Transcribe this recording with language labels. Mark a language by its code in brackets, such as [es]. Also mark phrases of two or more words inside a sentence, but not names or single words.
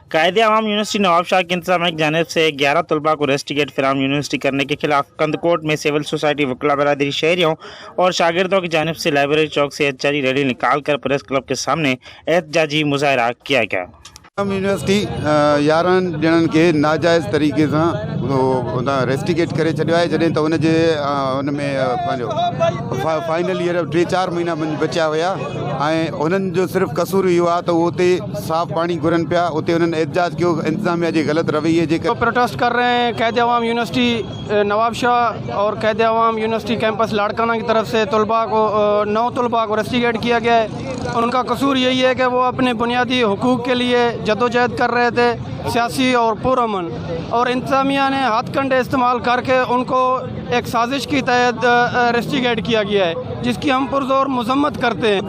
[ur] قائد عوام یونیورسٹی نواب شاہ کی انتظامیہ کی جانب سے 11 طلباء کو ریسٹ ٹکٹ فراہم یونیورسٹی کرنے کے خلاف کندکوٹ میں سول سوسائٹی وکلا برادری شہریوں اور شاگردوں کی جانب سے لائبریری چوک سے احتجاجی ریلی نکال کر پریس کلب کے سامنے احتجاجی مظاہرہ کیا گیا۔ [sd] یونیورسٹی 11 ॼणनि खे नाजाइज़ तरीक़े सां रेस्टिकेट करे छॾियो आहे, जॾहिं त हुन में पंहिंजो [en] final year [sd] 3-4 महीना बचिया हुया ऐं हुननि जो सिर्फ़ु कसूर इहो आहे त उहो उते साफ़ पाणी घुरनि पिया। उते हुननि एहतजाज कयो इंतज़ामिया जे ग़लति रवैये जे करे। [ur] پروٹیسٹ کر رہے ہیں قائد عوام یونیورسٹی نواب شاہ اور قائد عوام یونیورسٹی کیمپس لاڑکانہ کی طرف سے 9 طلبہ کو ریسٹیکیٹ کیا گیا ہے. ان کا قصور یہی ہے کہ وہ اپنے بنیادی حقوق کے لیے جدوجہد کر رہے تھے، سیاسی اور پرامن، اور انتظامیہ نے ہتھ کنڈے استعمال کر کے ان کو ایک سازش کی تحت ریسٹیکیٹ کیا گیا ہے، جس کی ہم پرزور مذمت کرتے ہیں.